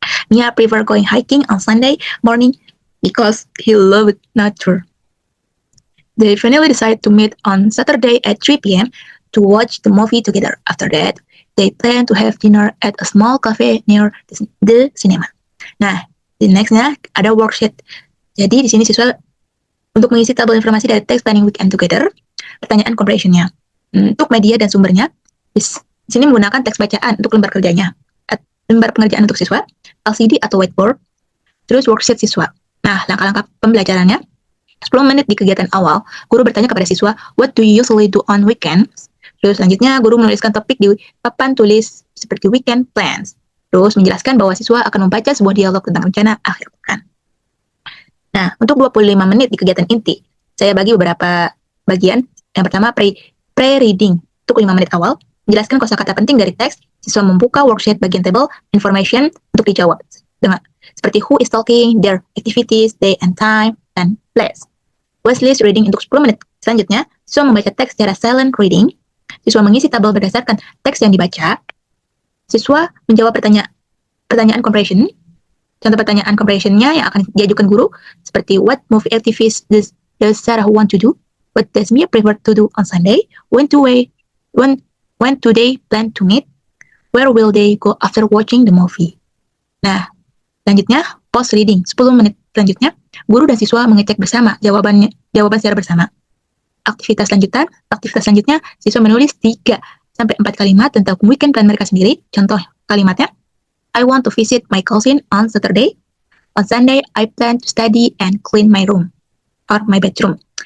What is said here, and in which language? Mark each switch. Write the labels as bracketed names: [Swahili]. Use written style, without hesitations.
[English] Mia prefer going hiking on Sunday morning because he loved nature. They finally decide to meet on Saturday at 3 p.m. to watch the movie together. After that, they plan to have dinner at a small cafe near the cinema. [Indonesian] Nah, di nextnya ada worksheet. Jadi di sini siswa untuk mengisi tabel informasi dari teks planning weekend together, pertanyaan comprehension-nya. Untuk media dan sumbernya, di sini menggunakan teks bacaan untuk lembar kerjanya. Lembar pengerjaan untuk siswa, LCD atau whiteboard, terus worksheet siswa. Nah, langkah-langkah pembelajarannya, 10 menit di kegiatan awal, guru bertanya kepada siswa, [English] what do you usually do on weekends? [Indonesian] Terus selanjutnya, guru menuliskan topik di papan tulis seperti weekend plans. Terus menjelaskan bahwa siswa akan membaca sebuah dialog tentang rencana akhir pekan. Nah, untuk 25 menit di kegiatan inti, saya bagi beberapa bagian. Yang pertama, pre-reading untuk 5 menit awal, menjelaskan kosakata penting dari teks, siswa membuka worksheet bagian table, information untuk dijawab. Seperti [English] who is talking, their activities, day and time, and place. [Indonesian] Watchlist reading untuk 10 menit. Selanjutnya, siswa membaca teks secara silent reading. Siswa mengisi tabel berdasarkan teks yang dibaca. Siswa menjawab pertanyaan comprehension. Contoh pertanyaan comprehension-nya yang akan diajukan guru, seperti [English] what movie activities does Sarah want to do? What does Mia prefer to do on Sunday? When do they plan to meet? Where will they go after watching the movie? [Indonesian] Nah, selanjutnya post reading 10 menit selanjutnya, guru dan siswa mengecek bersama jawaban secara bersama. Aktivitas selanjutnya, siswa menulis 3 sampai 4 kalimat tentang weekend plan mereka sendiri. Contoh kalimatnya, [English] I want to visit my cousin on Saturday. On Sunday, I plan to study and clean my room or my bedroom.